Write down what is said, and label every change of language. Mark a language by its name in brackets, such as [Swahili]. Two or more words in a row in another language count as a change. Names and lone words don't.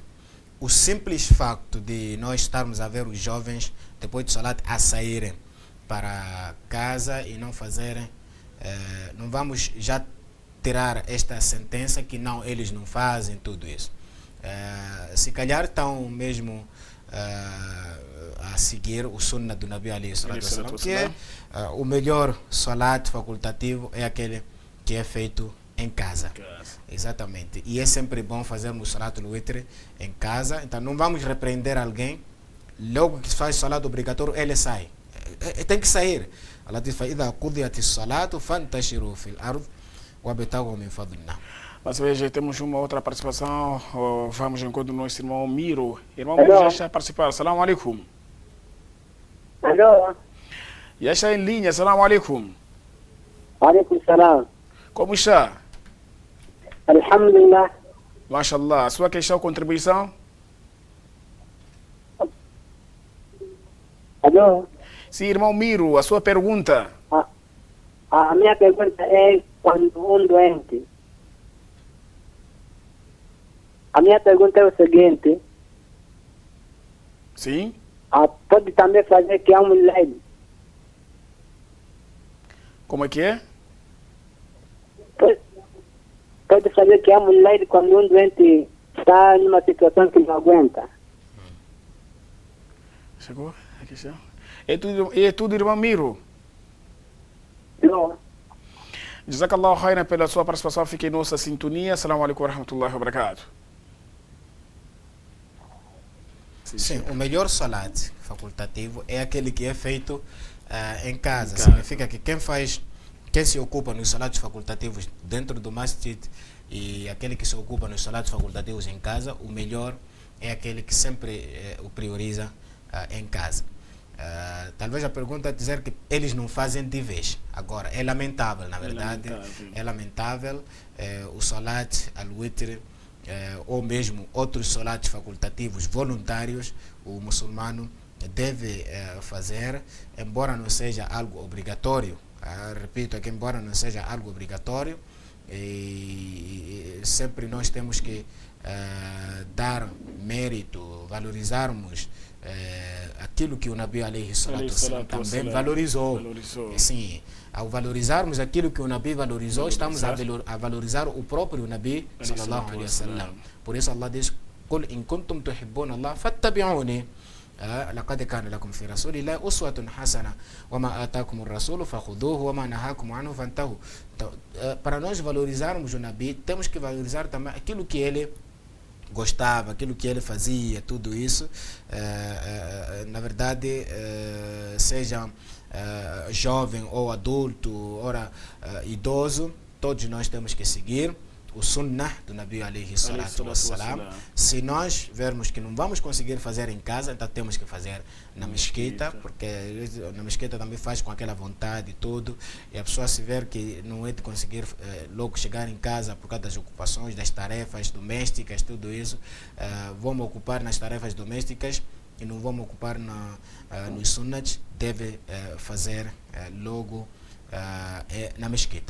[Portuguese] O simples facto de nós estarmos a ver os jovens, depois do salat, a saírem para casa e não fazerem, não vamos já tirar esta sentença que não, eles não fazem tudo isso. Se calhar estão mesmo a seguir o sunnah do [Arabic] النبي عليه الصلاة والسلام, [Portuguese] que é o melhor salat facultativo é aquele que é feito em casa. Exatamente. E é sempre bom fazermos [Arabic] صلاة الوتر [Portuguese] em casa. Então não vamos repreender alguém. Logo que se faz salat obrigatório, ele sai. Tem que sair. Allah diz: [Arabic] "فإذا قضيت الصلاة فانتشروا في الأرض وابتغوا من فضل الله." [Portuguese] Mas veja, temos uma outra participação. Vamos em encontro do nosso irmão Miro. Irmão Miro já está a participar. [Arabic] السلام عليكم. [Portuguese] Alô? Já está em linha. [Arabic] السلام عليكم. عليكم السلام. [Portuguese] Como está? [Arabic] Alhamdulillah. Mashallah. [Portuguese] A sua questão, contribuição? Alô? Sim, irmão Miro, a sua pergunta. A minha pergunta é quando um doente. A minha pergunta é o seguinte: Sim? pode também fazer que é um leite? Como é que é? Pode fazer que é um leite quando um doente está numa situação que não aguenta? Chegou a questão? É tudo, irmão Miro. Não. [Arabic] جزاك الله خيرا [Portuguese] pela sua participação. Fique em nossa sintonia. [Arabic] السلام عليكم ورحمة الله وبركاته. [Portuguese] Sim, o melhor salat facultativo é aquele que é feito em casa. Significa que quem se ocupa nos salatos facultativos dentro do masjid e aquele que se ocupa nos salatos facultativos em casa, o melhor é aquele que sempre o prioriza em casa. Talvez a pergunta é dizer que eles não fazem de vez. Agora, é lamentável, na verdade. É lamentável o [Arabic] صلاة الوتر [Portuguese] ou mesmo outros salatos facultativos voluntários, o muçulmano deve fazer, embora não seja algo obrigatório. Repito aqui, embora não seja algo obrigatório, e sempre nós temos que dar mérito, valorizarmos aquilo que o [Arabic] النبي عليه الصلاة والسلام [Portuguese] também valorizou. Sim, ao valorizarmos aquilo que o Nabi valorizou, estamos a valorizar o próprio [Arabic] النبي صلى الله عليه وسلم. [Portuguese] Por isso Allah diz: [Arabic] "قل إن كنتم تحبون الله فاتبعوني." لقد كان لكم في رسول الله أسوة حسنة وما آتاكم الرسول فخذوه وما نهاكم عنه فانتهوا. [Portuguese] Para nós valorizarmos o Nabi, temos que valorizar também aquilo que ele gostava, aquilo que ele fazia, tudo isso. Na verdade, seja jovem ou adulto, ou idoso, todos nós temos que seguir o sunnah do [Arabic] النبي عليه الصلاة والسلام. [Portuguese] Se nós vermos que não vamos conseguir fazer em casa, então temos que fazer na mesquita, porque na mesquita também faz com aquela vontade e tudo, e a pessoa se ver que não é de conseguir logo chegar em casa por causa das ocupações, das tarefas domésticas, tudo isso, vamos ocupar nas tarefas domésticas e não vamos ocupar nos sunnats, deve fazer logo na mesquita.